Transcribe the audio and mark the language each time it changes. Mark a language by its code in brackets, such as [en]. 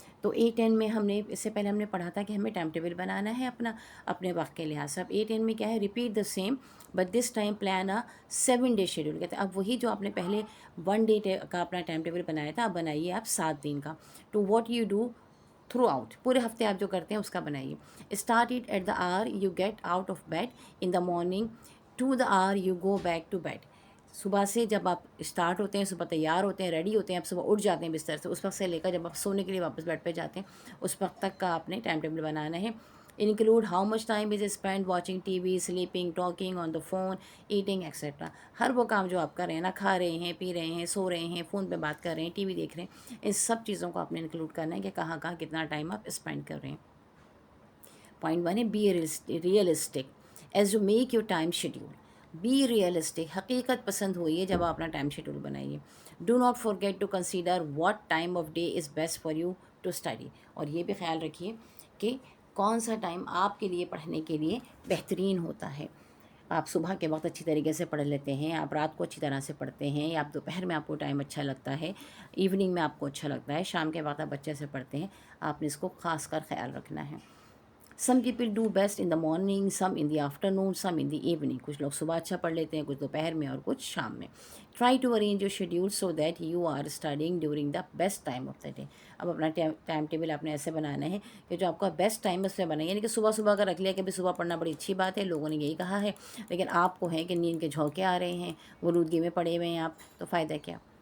[ur] تو A10 میں ہم نے اس سے پہلے ہم نے پڑھا تھا کہ ہمیں ٹائم ٹیبل بنانا ہے اپنے وقت کے لحاظ سے. اب A10 میں کیا ہے، [en] Repeat the same but this time plan 7 day schedule. [ur] کہتے ہیں اب وہی جو آپ نے پہلے 1 ڈے کا اپنا ٹائم ٹیبل بنایا تھا، اب بنائیے آپ 7 دن کا. [en] to what you do throughout, [ur] پورے ہفتے آپ جو کرتے ہیں اس کا بنائیے. [en] Start it at the hour you get out of bed in the morning to the hour you go back to bed. [ur] صبح سے جب آپ اسٹارٹ ہوتے ہیں، صبح تیار ہوتے ہیں، ریڈی ہوتے ہیں، آپ صبح اٹھ جاتے ہیں بستر سے، اس وقت سے لے کر جب آپ سونے کے لیے واپس بیڈ پہ جاتے ہیں اس وقت تک کا آپ نے ٹائم ٹیبل بنانا ہے. [en] Include how much time is spend watching TV, sleeping, talking on the phone, eating etcetera. [ur] ہر وہ کام جو آپ کر رہے ہیں نا، کھا رہے ہیں، پی رہے ہیں، سو رہے ہیں، فون پہ بات کر رہے ہیں، ٹی وی دیکھ رہے ہیں، ان سب چیزوں کو آپ نے انکلوڈ کرنا ہے کہ کہاں کہاں کتنا ٹائم آپ اسپینڈ کر رہے ہیں. [en] Point 1 ہے be realistic as you make your time schedule. Be realistic, [ur] حقیقت پسند ہوئیے جب آپ اپنا ٹائم شیڈول بنائیے. [en] Do not forget to consider what time of day is best for you to study. [ur] اور یہ بھی خیال رکھیے کہ کون سا ٹائم آپ کے لیے پڑھنے کے لیے بہترین ہوتا ہے. آپ صبح کے وقت اچھی طریقے سے پڑھ لیتے ہیں، آپ رات کو اچھی طرح سے پڑھتے ہیں، یا آپ دوپہر میں آپ کو ٹائم اچھا لگتا ہے، ایوننگ میں آپ کو اچھا لگتا ہے، شام کے وقت آپ اچھے سے پڑھتے ہیں. آپ نے اس کو خاص کر خیال رکھنا ہے. [en] Some people do best in the morning, some in the afternoon, some in the evening. [ur] کچھ لوگ صبح اچھا پڑھ لیتے ہیں، کچھ دوپہر میں اور کچھ شام میں. [en] Try to arrange your schedule so that you are studying during the best time of the day. [ur] اب اپنا ٹائم ٹیبل آپ نے ایسے بنانا ہے کہ جو آپ کا بیسٹ ٹائم ہے اس میں بنائیں، یعنی کہ صبح صبح کا رکھ لیا کہ بھی صبح پڑھنا بڑی اچھی بات ہے، لوگوں نے یہی کہا ہے، لیکن آپ کو ہے کہ نیند کے جھونکے آ رہے ہیں، غنودگی میں پڑے ہوئے ہیں آپ، تو فائدہ کیا.